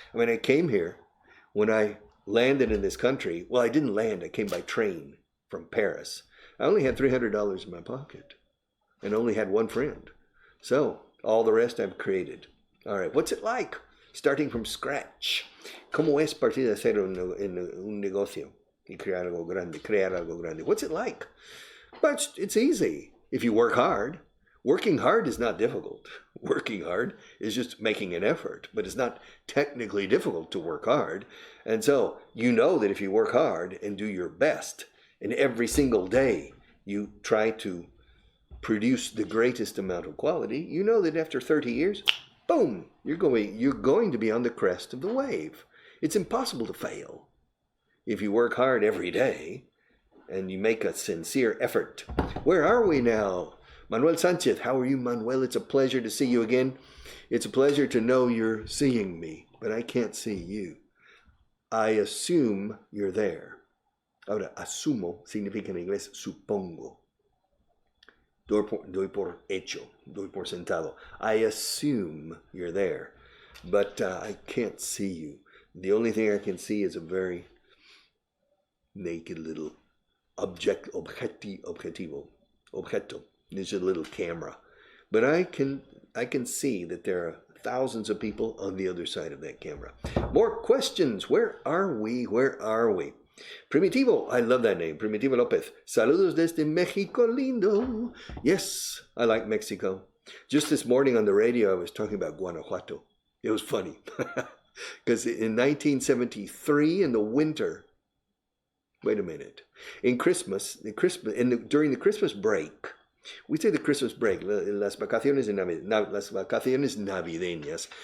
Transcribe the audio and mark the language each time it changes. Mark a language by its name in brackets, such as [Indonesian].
[English] I mean, I came here when I landed in this country. Well, I didn't land. I came by train from Paris. I only had $300 in my pocket and only had one friend. So all the rest I've created. All right, what's it like starting from scratch? [Spanish] ¿Cómo es partir de cero en un negocio y crear algo grande? [English] What's it like? But it's easy if you work hard. Working hard is not difficult. Working hard is just making an effort, but it's not technically difficult to work hard. And so you know that if you work hard and do your best, and every single day you try to produce the greatest amount of quality, you know that after 30 years, boom, you're going to be on the crest of the wave. It's impossible to fail if you work hard every day and you make a sincere effort. Where are we now? Manuel Sanchez, how are you, Manuel? It's a pleasure to see you again. It's a pleasure to know you're seeing me, but I can't see you. I assume you're there. [Spanish] Ahora, asumo significa en inglés supongo. Doy por hecho, doy por sentado. [English] I assume you're there, but I can't see you. The only thing I can see is a very naked little objeto. It's a little camera. But I can see that there are thousands of people on the other side of that camera. More questions. Where are we? Where are we? Primitivo, I love that name, Primitivo Lopez. [Spanish] Saludos desde Mexico lindo. [English] Yes, I like Mexico. Just this morning on the radio, I was talking about Guanajuato. It was funny. Because in 1973, in the winter, Wait a minute. During the Christmas break, we say the Christmas break, [Spanish] las vacaciones navideñas.